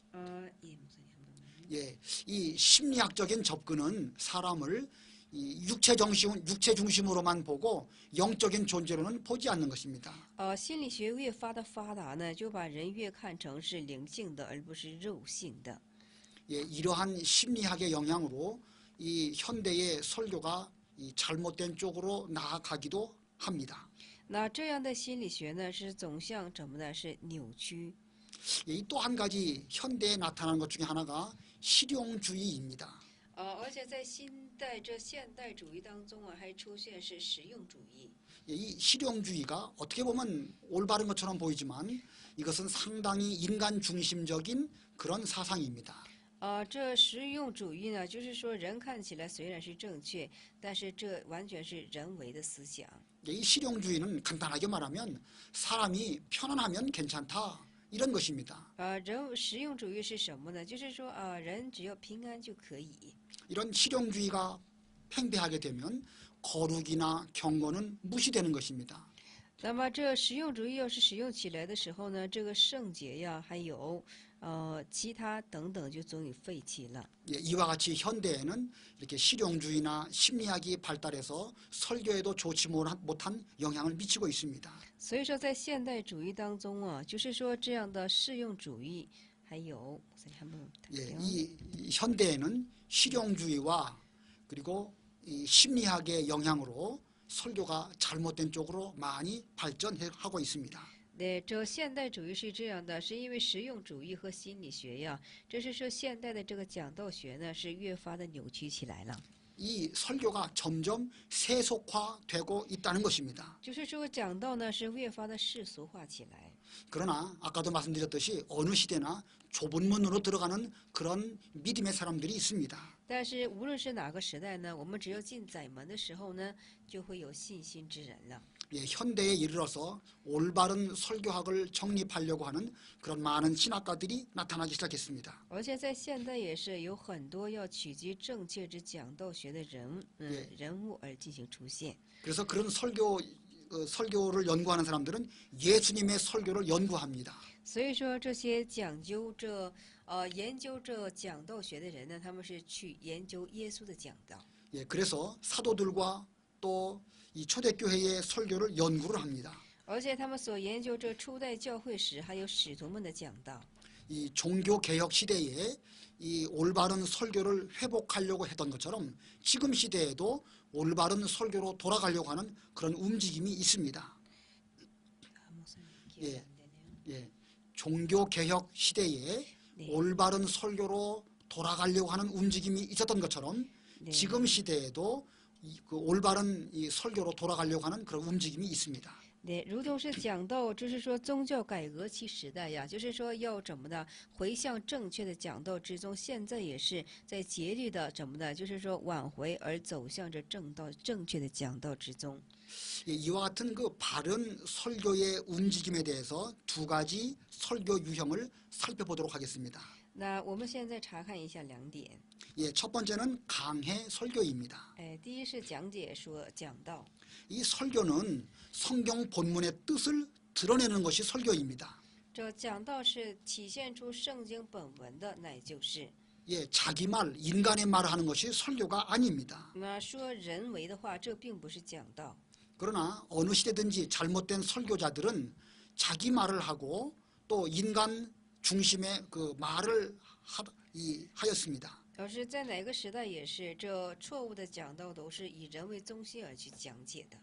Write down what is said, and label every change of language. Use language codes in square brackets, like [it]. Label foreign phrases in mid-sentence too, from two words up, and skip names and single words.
[ko] 예, 이 심리학적인 접근은 사람을 이 육체 중심으로만 보고 영적인 존재로는 보지 않는 것입니다. [zh] 心理学越发达呢，就把人越看成是灵性的，而不是肉性的。 [ko] 예, 이러한 심리학의 영향으로 이 현대의 설교가 이 잘못된 쪽으로 나아가기도 합니다. [zh] 那这样的心理学呢，是总向怎么呢？是扭曲。 [ko] 예, 또 한 가지 현대에 나타나는 것 중에 하나가 실용주의입니다. [zh] 而且在现代主义当中啊，还出现是实用主义。 [ko] 예, 이 실용주의가 어떻게 보면 올바른 것처럼 보이지만 이것은 상당히 인간 중심적인 그런 사상입니다. [zh] 这实用主义呢，就是说人看起来虽然是正确，但是这完全是人为的思想。 [ko] 예, 이 실용주의는 간단하게 말하면 사람이 편안하면 괜찮다 이런 것입니다. [zh] 实用主义是什么呢？就是说人只要平安就可以。 [ko] 이런 실용주의가 팽배하게 되면 거룩이나 경건은 무시되는 것입니다. [zh] 那么这实用主义要是使用起来的时候呢，这个圣洁呀，还有其他等等，就总有废弃了。 [ko] 예, 이와 같이 현대에는 이렇게 실용주의나 심리학이 발달해서 설교에도 좋지 못한 영향을 미치고 있습니다. [zh] 所以说，在现代主义当中啊，就是说这样的实用主义， 还有 [ko] 예, 이 현대에는 실용주의와 그리고 이 심리학의 영향으로 설교가 잘못된 쪽으로 많이 발전하고 있습니다. 네， [zh] 这现代主义是这样的，是因为实用主义和心理学呀，这是说现代的这个讲道学呢是越发的扭曲起来了。 [ko] 이 설교가 점점 세속화되고 있다는 것입니다. [zh] 就是说讲道呢是越发的世俗化起来。 [ko] 그러나 아까도 말씀드렸듯이 어느 시대나 좁은 문으로 들어가는 그런 믿음의 사람들이 있습니다. [zh] 但是无论是哪个时代呢，我们只要进窄门的时候呢，就会有信心之人了。 [ko] 예, 현대에 이르러서 올바른 설교학을 정립하려고 하는 그런 많은 신학가들이 나타나기 시작했습니다. [zh] 而且在现代也是有很多要取集正确之讲道学的人物而进行出现。 [ko] 그래서 그런 설교를 연구하는 사람들은 예수님의 설교를 연구합니다. [zh] 所以说这些研究这讲道学的人呢，他们是去研究耶稣的讲道。 [ko] 예, 그래서 사도들과 또 이 초대교회의 설교를 연구를 합니다. [zh] 而且他们所研究这初代教会史，还有使徒们的讲道。 [ko] 이 종교개혁 시대에 이 올바른 설교를 회복하려고 했던 것처럼 지금 시대에도 올바른 설교로 돌아가려고 하는 그런 움직임이 있습니다. 예, 예, 종교개혁 시대에 네. 올바른 설교로 돌아가려고 하는 움직임이 있었던 것처럼 네. 지금 시대에도 그 올바른 이 설교로 돌아가려고 하는 그런 움직임이 있습니다. [zh] 对，如同是讲到，就是说宗教改革其时代呀，就是说要怎么的回向正确的讲道之中，现在也是在竭力的怎么的，就是说挽回而走向着正确的讲道之中。 [ko] 예, 이와 같은 그 바른 설교의 움직임에 대해서 두 가지 설교 유형을 살펴보도록 하겠습니다. [zh] 那我们现在查看一下两点。 [ko] 예, 첫 번째는 강해 설교입니다. [zh] 哎，第一是讲解说讲道， [ko] 이 설교는 성경 본문의 뜻을 드러내는 것이 설교입니다. [zh] 这讲道是体现出圣经本文的，乃就是。 [ko] 예, 자기 말, 인간의 말을 하는 것이 설교가 아닙니다. [zh] 那说人为的话，这并不是讲道。 [ko] 그러나 어느 시대든지 잘못된 설교자들은 자기 말을 하고 또 인간 중심의 그 말을 하였습니다. [zh] 而是在哪个时代也是，这错误的讲道都是以人为中心而去讲解的。